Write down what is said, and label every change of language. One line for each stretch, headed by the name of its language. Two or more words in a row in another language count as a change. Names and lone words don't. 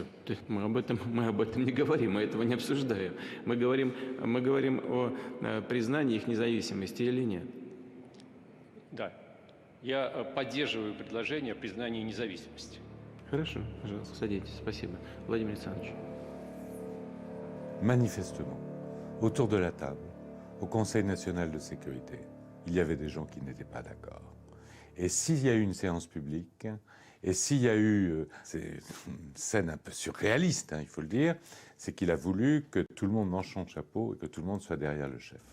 Russian: Да, мы об этом не говорим, мы этого не обсуждаем. Мы говорим о признании их независимости или нет. Да. Я поддерживаю предложение о признании независимости. Хорошо, пожалуйста, садитесь. Спасибо. Владимир Александрович.
French: Manifestement, autour de la table, au Conseil national de sécurité, il y avait des gens qui n'étaient pas d'accord. Et s'il y a eu une séance publique, et s'il y a eu, c'est une scène un peu surréaliste, il faut le dire, c'est qu'il a voulu que tout le monde mange son chapeau et que tout le monde soit derrière le chef.